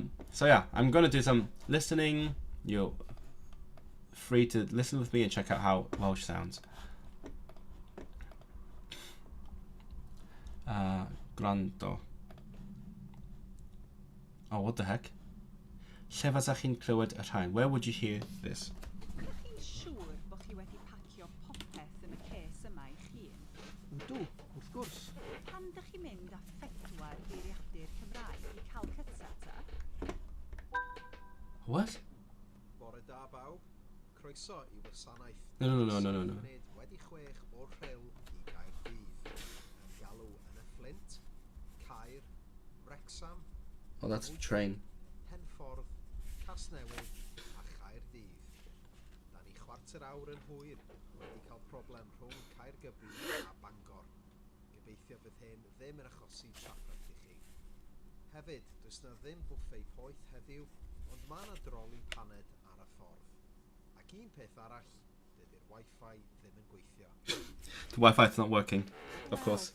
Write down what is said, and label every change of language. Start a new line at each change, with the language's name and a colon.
English: So yeah, I'm gonna do some listening. You're free to listen with me and check out how Welsh sounds.
Welsh: Gwrando.
English: Oh, what the heck?
Welsh: Lle fasach chi'n clywed y rhain?
English: Where would you hear this?
Welsh: Ydych chi'n siŵr bod chi wedi pacio popeth yn y ces yma I chi? Ydw, wrth gwrs. Pan ydych chi'n mynd â phedwar geiriadur Cymraeg I Calcutta ta?
English: What?
Welsh: Bore da bawb, croeso I wasanaeth.
English: No.
Welsh: Wedi 6 o'r rhyl I Gaerdydd. Yn galw yn y Flint, Caer, Wrecsam.
English: Oh, that's a train.
Welsh: Henffordd, Casnewydd a Chaerdydd. Da ni 1/4 awr yn hwyr wedi cael problem rhwng Caergybi a Bangor. Gobeithio bydd hyn ddim yn achosi trafferth I chi. Hefyd, does na ddim bwffei poeth heddiw, ond mae yna droli paned ar y ffordd. Ac un peth arall, dydy'r Wi-Fi ddim yn gweithio.
English: The Wi-Fi's not working, of course.